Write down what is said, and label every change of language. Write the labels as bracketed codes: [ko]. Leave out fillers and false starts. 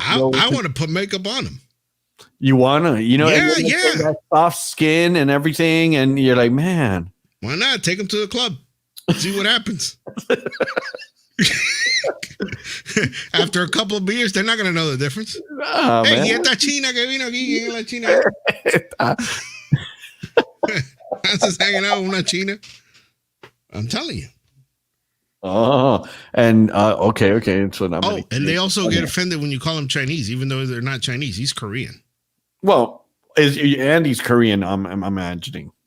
[en] I want to put makeup on him. You wanna, yeah. That soft skin and everything, and you're like, man, why not take him to the club? See what happens. After a couple of beers, they're not gonna know the difference. Oh, hey, man. [es] y esta china que vino aquí, la china. [en] I'm just hanging out with [es] una china. [en] I'm telling you. Oh, and okay. So now, and they also get offended when you call them Chinese, even though they're not Chinese. He's Korean. Well, Andy's Korean. I'm imagining.